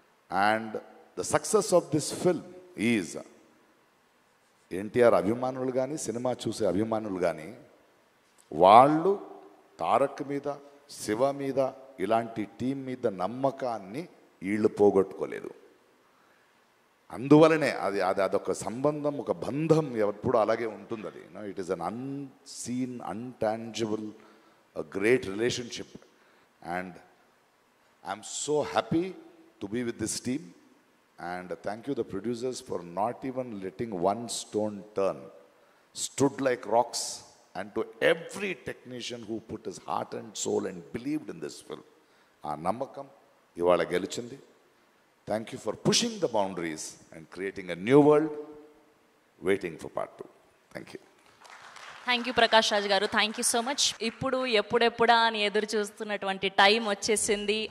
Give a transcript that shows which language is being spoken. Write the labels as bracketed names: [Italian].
[English] and the success of this film is [Telugu] NTR అభిమానులు కానీ, cinema చూసే అభిమానులు కానీ, వాళ్ళు తారక్ మీద, శివ మీద, ఇలాంటి టీం మీద నమ్మకాన్ని వీళ్ళు పోగొట్టుకోలేదు. అందువలనే అదొక సంబంధం, ఒక బంధం ఎప్పుడు అలాగే ఉంటుంది. [English] అది it is un unseen, intangible, great relationship. And I'm so happy to be with this team. And thank you the producers for not even letting one stone turn, stood like rocks. And to every technician who put his heart and soul and believed in this film, [Telugu] aa namakam ivala gelichindi. [English] Thank you for pushing the boundaries and creating a new world, waiting for part 2. Thank you. Thank you Prakash Raj గారు, thank you so much. [Telugu] ఇప్పుడు ఎప్పుడెప్పుడా అని ఎదురు చూస్తున్నటువంటి time వచ్చేసింది.